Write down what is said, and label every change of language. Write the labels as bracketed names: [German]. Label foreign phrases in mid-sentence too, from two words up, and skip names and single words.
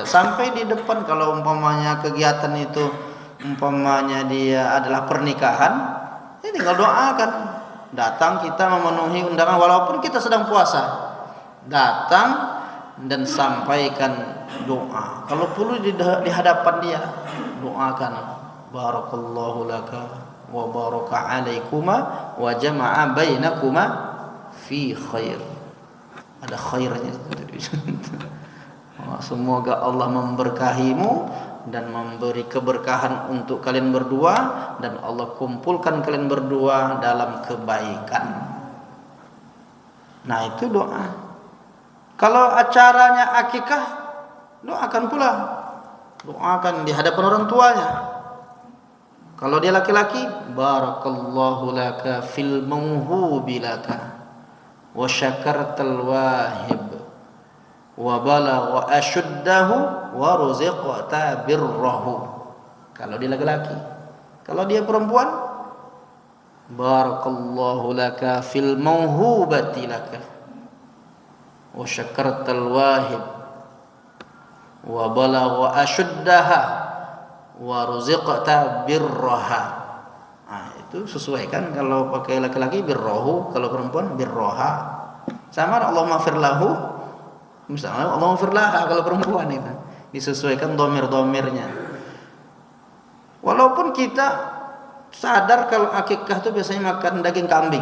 [Indonesian] Sampai di depan kalau umpamanya kegiatan itu umpamanya dia adalah pernikahan, ya tinggal doakan. Datang kita memenuhi undangan walaupun kita sedang puasa. Datang dan sampaikan doa. Kalau perlu di hadapan dia, doakan. [Arabic] بارك الله لك وبارك عليكما وجمع بينكما في خير. [Indonesian] Ada khairnya. Semoga Allah memberkahimu dan memberi keberkahan untuk kalian berdua, dan Allah kumpulkan kalian berdua dalam kebaikan. Nah, itu doa. Kalau acaranya akikah, doakan pula. Doakan di hadapan orang tuanya. Kalau dia laki-laki, [Arabic] بارك الله لك في الموهوب لك وشكرت الواهب وبلغ أشده ورزقت بره. [Indonesian] Kalau dia laki-laki. Kalau dia perempuan, [Arabic] بارك الله لك في الموهوبة لك وشكرت الواهب وبلغ أشدها ورزقت برها. [Indonesian] Nah, itu sesuaikan. Kalau pakai laki-laki birrahu, kalau perempuan birraha. Sama [Arabic] اللهم اغفر له, [Indonesian] misalnya [Arabic] اللهم اغفر لها [Indonesian] kalau perempuan itu. Disesuaikan dhamir-dhamirnya. Walaupun kita sadar kalau akikah itu biasanya makan daging kambing.